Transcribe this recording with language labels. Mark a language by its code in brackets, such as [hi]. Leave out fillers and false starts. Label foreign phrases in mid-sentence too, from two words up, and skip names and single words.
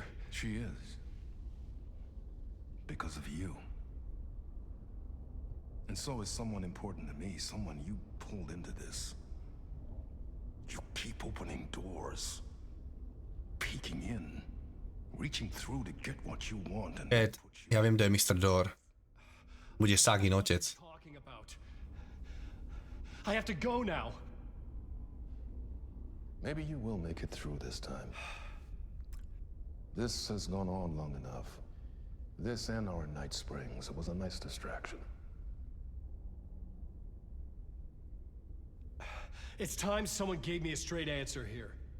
[en] She is. Because of you. And so is someone important to me, someone you pulled into this. You keep opening doors. Peeking in. Reaching through to get what you want and Ed, [sk] ja viem, kto je Mr. Door. Bude Sagin otec. [en] Talking about. I have to go now. Maybe you will make it through this time. This has gone on long enough. This and our night springs. It was a nice distraction. It's time someone gave me a straight answer here.